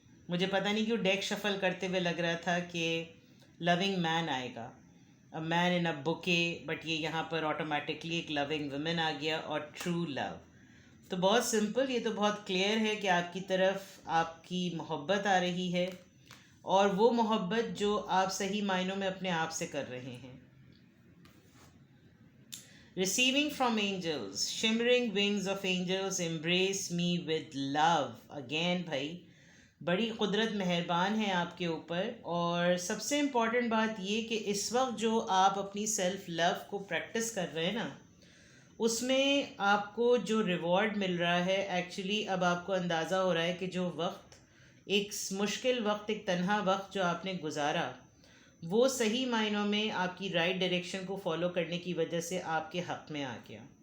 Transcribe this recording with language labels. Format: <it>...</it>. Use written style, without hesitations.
<hi>मुझे पता नहीं क्यों डेक शफल करते हुए लग रहा था कि लविंग मैन आएगा,</hi> <en>a man in a bouquet,</en> <hi>but ये यहाँ पर ऑटोमेटिकली एक लविंग वुमेन आ गया, और ट्रू लव। तो बहुत सिंपल, ये तो बहुत क्लियर है कि आपकी तरफ आपकी मोहब्बत आ रही है, और वो मोहब्बत जो आप सही मायनों में अपने आप से कर रहे हैं।</hi> <en>Receiving from angels, shimmering wings of angels embrace me with love.</en> <hi>Again भाई, बड़ी कुदरत मेहरबान है आपके ऊपर। और सबसे इम्पॉर्टेंट बात ये कि इस वक्त जो आप अपनी सेल्फ लव को प्रैक्टिस कर रहे हैं ना, उसमें आपको जो रिवॉर्ड मिल रहा है, एक्चुअली अब आपको अंदाज़ा हो रहा है कि जो वक्त, एक मुश्किल वक्त, एक तन्हा वक्त जो आपने गुजारा, वो सही मायनों में आपकी राइट डायरेक्शन को फॉलो करने की वजह से आपके हक़ में आ गया।</hi>